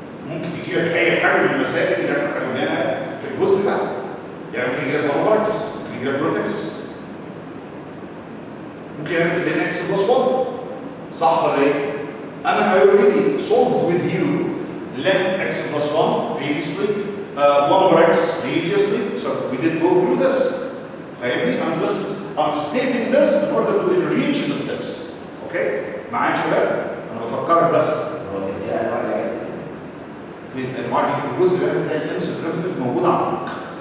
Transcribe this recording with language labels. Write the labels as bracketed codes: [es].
[ar] ممكن يجي لك اي حاجه من المسائل اللي احنا قلناها في الجزء ده، يعني ممكن يجي لك بروتكس، ممكن يجي لك بروتكس، ممكن يعمل لين اكس بلس 1 صح ولا ايه؟ انا [en] I already solved with you len x plus 1 previously, 1 over x previously, so we did go through this. [ar] فاهمني؟ [en] I'm stating this in order to enrich the steps. Okay؟ [ar] معايا يا شباب؟ انا بفكرك بس. هو كان ايه انواع الحاجات؟ في الانواع دي الجزء ده بتلاقي الانس ديريفيتيف موجود عندك.